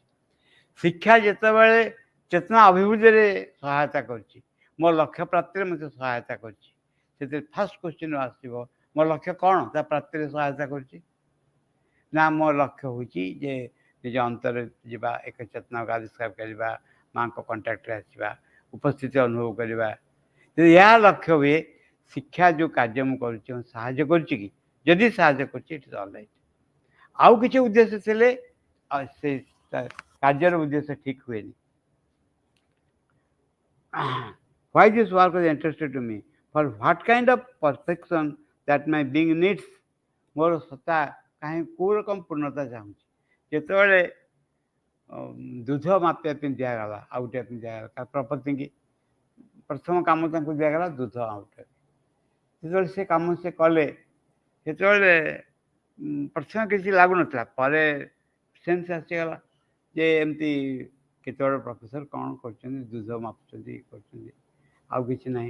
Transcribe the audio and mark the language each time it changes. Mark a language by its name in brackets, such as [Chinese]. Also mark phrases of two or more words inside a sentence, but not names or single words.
[Odia] ଶିକ୍ଷା ଯେତେବେଳେ ଚେତନା ଅଭିବୃଦ୍ଧିରେ ସହାୟତା କରୁଛି, ମୋ ଲକ୍ଷ୍ୟ ପ୍ରାପ୍ତିରେ ମୋତେ ସହାୟତା କରୁଛି, ସେଥିରେ [English] first question [Odia] ଆସିବ ମୋ ଲକ୍ଷ୍ୟ କ'ଣ, ତା ପ୍ରାପ୍ତିରେ ସହାୟତା କରୁଛି ନା ମୋ ଲକ୍ଷ୍ୟ ହେଉଛି ଯେ ନିଜ ଅନ୍ତରରେ ଯିବା, ଏକ ଚେତନାକୁ ଆବିଷ୍କାର କରିବା, ମାଆଙ୍କ କଣ୍ଟାକ୍ଟରେ ଆସିବା, ଉପସ୍ଥିତି ଅନୁଭବ କରିବା. ଯଦି ଏହା ଲକ୍ଷ୍ୟ ହୁଏ ଶିକ୍ଷା ଯେଉଁ କାର୍ଯ୍ୟ ମୁଁ କରୁଛି ସାହାଯ୍ୟ କରୁଛି କି, ଯଦି ସାହାଯ୍ୟ କରୁଛି [English] it is all right. [Odia] ଆଉ କିଛି ଉଦ୍ଦେଶ୍ୟ ଥିଲେ ସେ କାର୍ଯ୍ୟର ଉଦ୍ଦେଶ୍ୟ ଠିକ୍ ହୁଏନି. [English] Why this work was interested to me, for what kind of perfection that my being needs, [Odia] ମୋର ସତ୍ତା କାହିଁ କେଉଁ ରକମ ପୂର୍ଣ୍ଣତା ଚାହୁଁଛି. ଯେତେବେଳେ ଦୁଧ ମାପିବା ପାଇଁ ଦିଆଗଲା, ଆଉଟିବା ପାଇଁ ଦିଆଗଲା ପ୍ରପତିଙ୍କି, ପ୍ରଥମ କାମ ତାଙ୍କୁ ଦିଆଗଲା ଦୁଧ ଆଉଟିବା. ଯେତେବେଳେ ସେ କାମ ସେ କଲେ ସେତେବେଳେ ପ୍ରଥମେ କିଛି ଲାଗୁନଥିଲା, ପରେ ସେନ୍ସ ଆସିଗଲା ଯେ ଏମିତି କେତେବେଳେ ପ୍ରଫେସର କ'ଣ କରୁଛନ୍ତି, ଦୁଧ ମାପୁଛନ୍ତି, ଇଏ କରୁଛନ୍ତି, ଆଉ କିଛି ନାହିଁ.